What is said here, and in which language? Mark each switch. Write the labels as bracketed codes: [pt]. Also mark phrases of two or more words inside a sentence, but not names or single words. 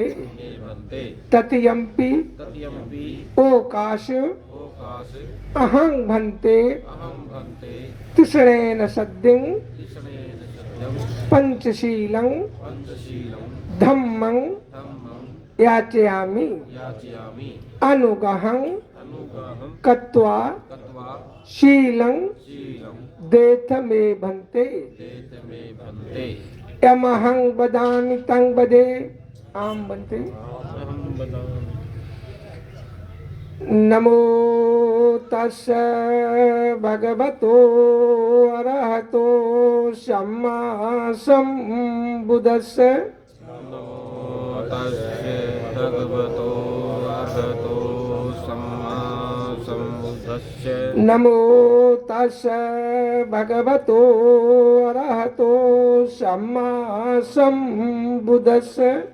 [pi] तृतीयम्पि ओकाश अहं भन्ते तिसरेण सद्यं पंचशीलं धम्मं याचयामि अनुग्रहं कृत्वा शीलं देत मे भन्ते। यमहं वदामि तं वदे। आम बनते। नमो तस्स भगवतो अरहतो सम्मा सम्बुद्धस्स। नमो तस्स भगवतो अरहतो सम्मा सम्बुद्धस्स।